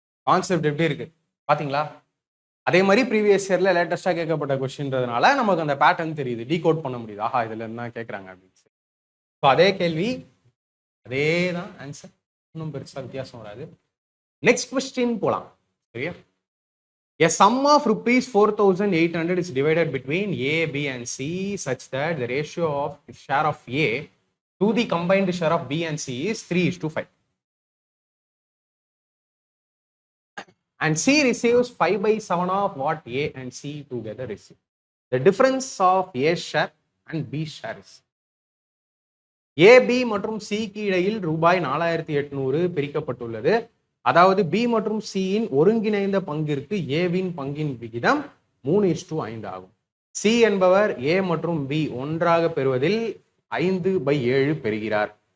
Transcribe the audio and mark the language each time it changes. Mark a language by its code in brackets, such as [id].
[ta] Concept எப்படி இருக்கு பாத்தீங்களா? அதே மாதிரி ப்ரீவியஸ் இயர்ல லேட்டஸ்டா கேட்கப்பட்ட கொஸ்டின்றதுனால நமக்கு அந்த பேட்டர்ன் தெரியுது, டீகோட் பண்ண முடியுது. ஆஹா, இதுல என்ன கேட்கறாங்க அப்படின்னு. அதே கேள்வி, அதே தான் ஆன்சர், இன்னும் பெருசா வித்தியாசம் வராது. நெக்ஸ்ட் கொஸ்டின் போலாம். சரியா? [en] A sum of rupees 4,800 is divided between A, B and C such that the ratio of the share of A to the combined share of B and C is 3:5. And C receives 5/7 of what A and C together receive. The difference of A share and B share is. [ta] A, B மற்றும் C க்கு இடையில் ரூபாய் 4,800 பிரிக்கப்பட்டுள்ளது. அதாவது B மற்றும் C இன் ஒருங்கிணைந்த பங்கிற்கு A win பங்கின் விகிதம் 3:5 ஆகும். C என்பவர் A மற்றும் B ஒன்றாக பெறுவதில் 5/7 பெறுகிறார்.